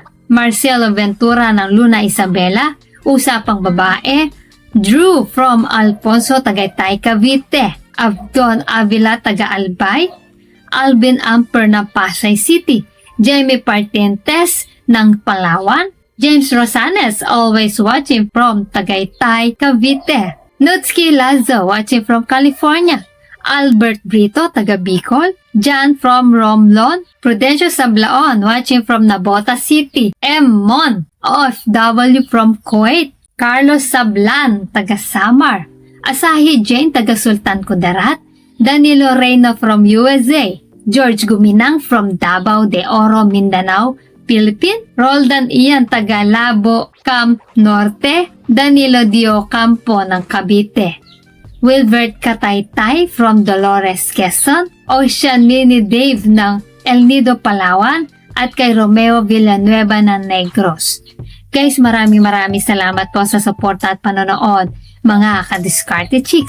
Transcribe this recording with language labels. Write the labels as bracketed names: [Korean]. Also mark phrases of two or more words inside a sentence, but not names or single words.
[Filipino] Marcelo Ventura ng Luna Isabela, Usapang Babae, Drew from Alfonso Tagaytay Cavite, Abdon Avila taga Albay, Alvin Amper ng Pasay City, Jamie Partientes ng Palawan, James Rosanes [English] always watching from [Filipino] Tagaytay Cavite, Nutski Lazo [English] watching from [Filipino] California, Albert Brito taga Bicol, John from Romblon, Prudencio Sablaon watching from Nabota City, M. Mon OFW from Kuwait, Carlos Sablan taga Samar, Asahi Jane taga Sultan Kudarat, Danilo Reyno from USA, George Guminang from Davao de Oro, Mindanao, Philippines, Roldan Ian taga Labo, Camp Norte, Danilo Dio Campo ng Cavite, Wilbert Kataytay from Dolores, Quezon, Ocean Mini Dave ng El Nido, Palawan, at kay Romeo Villanueva ng Negros. Guys, maraming salamat po sa suporta at panonood, mga ka-Diskarte Chicks.